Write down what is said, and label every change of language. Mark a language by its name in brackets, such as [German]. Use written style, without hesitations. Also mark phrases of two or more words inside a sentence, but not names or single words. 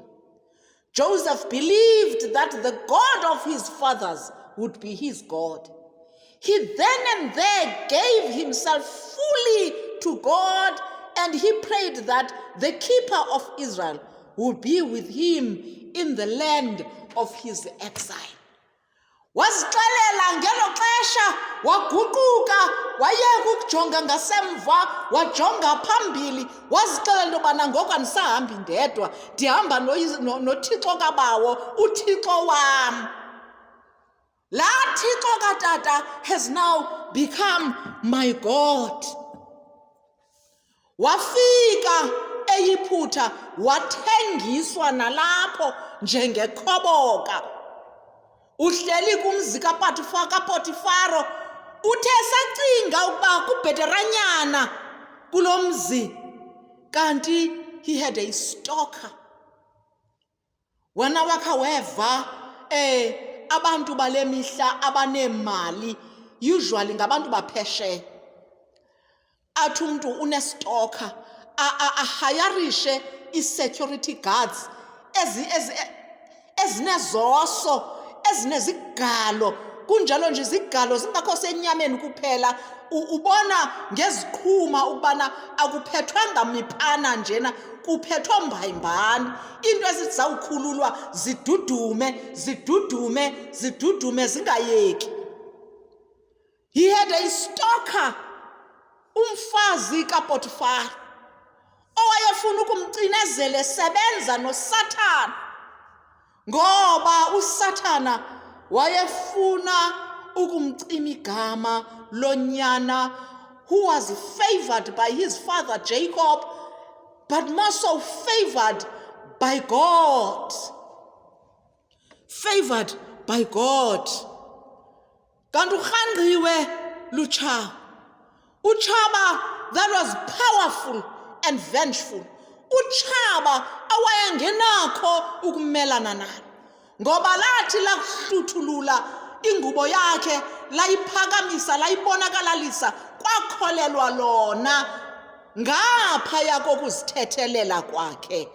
[English] Joseph believed that the God of his fathers would be his God. He then and there gave himself fully to God, and he prayed that the keeper of Israel would be with him in the land of his exile. [Xhosa] Wazixelela ngelo xesha, waguquka, wayeka ukujonga ngasemva, wajonga phambili, wazixelela into yobana ngoku andisahambi ndedwa, ndihamba noThixo kabawo, uThixo wam. Laa Thixo katata [English] has now become my God. [Xhosa] Wafika eyiphutha, wathengiswa nalapho njengekhoboka. Uhleli kumzi kaPotifaro, uthe sacinga ukuba kubheteranyana kulo mzi, kanti [English] he had a stalker. [Xhosa] Wena wakha weva abantu bale mihla abanemali, usually ngabantu baphesheya, athi umuntu unestalker, ahayarishe i- [English] security guards [Xhosa] ezinezoso, ezinezigalo, kunjalo nje izigalo zingakho senyameni kuphela, ubona ngeziqhuma ukubana akuphethwanga miphana njena, kuphethwa mbayimbani, into ezizawukhululwa zidudume zingayeki. [English] He had a stalker, [Xhosa] umfazi kaPotifar, owayefuna ukumcinezela esebenza noSathana, ngoba uSathana wayefuna ukumcima igama lonyana [English] who was favored by his father Jacob, but more so favored by God. Favored by God. [Xhosa] Kanti uRhanqiwe lutshawa, utshaba [English] that was powerful and vengeful, [Xhosa] utshaba awayengenakho ukumelana nalo, ngoba lathi lakuhluthulula ingubo yakhe layiphakamisa layibonakalalisa kwakholelwa lona ngaphaya kokuzithethelela kwakhe.